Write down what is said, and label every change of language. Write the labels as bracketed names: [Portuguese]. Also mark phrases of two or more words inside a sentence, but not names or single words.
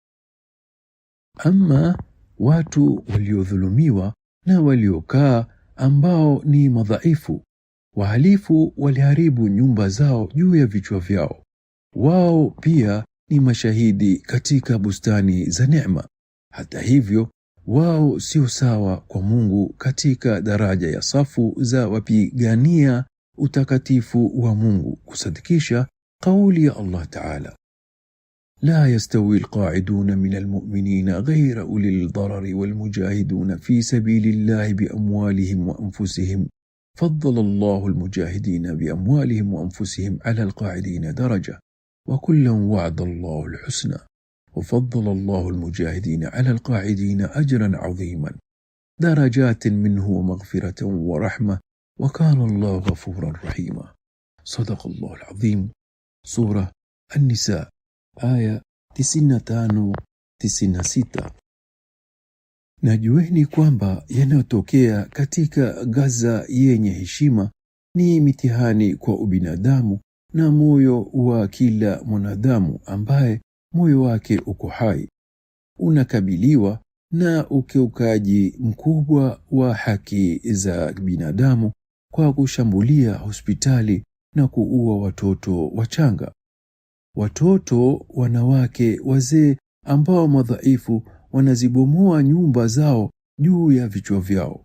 [Swahili] Ama watu waliodhulumiwa na waliokaa ambao ni madhaifu, wahalifu waliharibu nyumba zao juu ya vichwa vyao, wao pia ni mashahidi katika bustani za neema. Hata hivyo, wao sio sawa kwa Mungu katika daraja ya safu za wapigania utakatifu wa Mungu. Kusadikisha kauli ya Allah Ta'ala: [Arabic] لا يستوي القاعدون من المؤمنين غير أولي الضرر والمجاهدون في سبيل الله بأموالهم وأنفسهم فضل الله المجاهدين بأموالهم وأنفسهم على القاعدين درجة وكلا وعد الله الحسنى وفضل الله المجاهدين على القاعدين أجرا عظيما درجات منه ومغفرة ورحمة وكان الله غفورا رحيما. صدق الله العظيم. سورة النساء aya 95-96. [Swahili] Najueni kwamba yanayotokea katika Gaza yenye heshima ni mitihani kwa ubinadamu na moyo wa kila mwanadamu ambaye moyo wake uko hai unakabiliwa na ukiukaji mkubwa wa haki za binadamu kwa kushambulia hospitali na kuua watoto wachanga, watoto, wanawake, wazee ambao madhaifu wanazibomoa nyumba zao juu ya vichwa vyao.